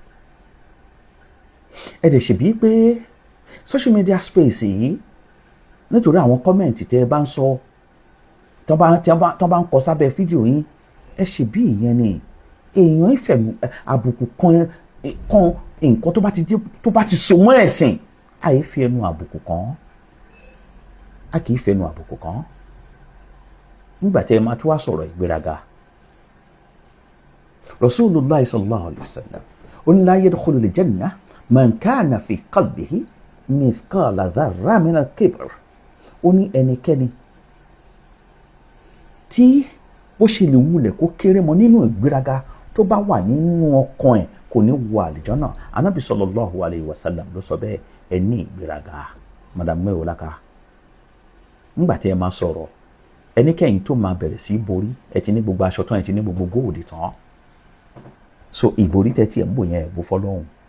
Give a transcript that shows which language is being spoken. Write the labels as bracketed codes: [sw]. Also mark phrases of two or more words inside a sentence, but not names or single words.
[yo] Ẹ̀dẹ̀ ṣèbí pé [en] social media space [yo] yìí, nítorí àwọn kọ́mẹ̀ntì tẹ́ ẹ bá ń sọ, tọ́ bá ń kọ sábẹ́ fídíò yín, ẹ ṣe bí ìyẹn ni èèyàn ìfẹ́ àbùkù kan nǹkan tó bá ti so mọ́ ẹ̀sìn, àì fi ẹnu àbùkù kan, a kì í fẹnu àbùkù kan. Nígbà tí ẹ máa tún wá sọ̀rọ̀ ìgbéraga, [ar] رسول الله صلى الله عليه وسلم [yo] ó ní [ar] لا يدخل الجنة من كان في قلبه مثقال ذرة من الكبر. [yo] Ó ní ẹnikẹ́ni tí bó ṣe lè wulẹ̀ kó kéré mọ́ nínú ìgbéraga tó bá wà nínú ọkàn ẹ̀ kò ní wọ àlìjánà. Ànábì [ar] صلى الله عليه وسلم [yo] ló sọ bẹ́ẹ̀. Ẹ ní ìgbéraga. Madam Mewolaka, nígbà tí ẹ máa sọ̀rọ̀ ẹnikẹ́yìn tó máa bẹ̀rẹ̀ sí borí, ẹ ti ní gbogbo aṣọ tán, ẹ ti ní gbogbo góòdì tán, so ìborí tẹ́tí ẹ̀ ń bò yẹn ẹ̀ bó fọlọ́hún.